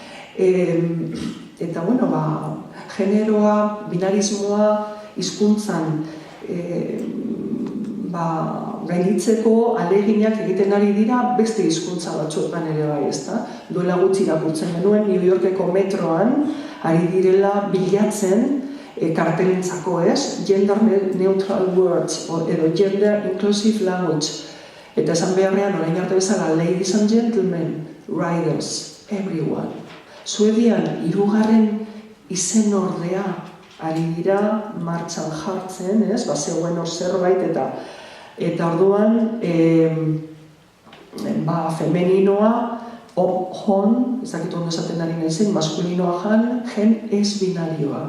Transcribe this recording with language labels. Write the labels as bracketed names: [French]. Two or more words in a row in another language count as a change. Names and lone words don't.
[Basque] Eta, bueno, generoa, binarismoa, hizkuntzan gainditzeko aleginak egiten ari dira beste hizkuntza batzuetan ere bai, ezta? Duela gutxi irakurtzen genuen New Yorkeko metroan ari direla bilatzen kartelentzako, ez? [English] Gender neutral words edo gender inclusive language. [Basque] Eta esan beharrean orain arte bezala [English] ladies and gentlemen, riders, everyone. [Basque] Suedian 3. izen ordea ari dira martxan jartzen, ez? Zegoen hor zerbait eta orduan femeninoa hon, ezakitu ondo esaten ari naizen, maskulinoa gen ez binarioa.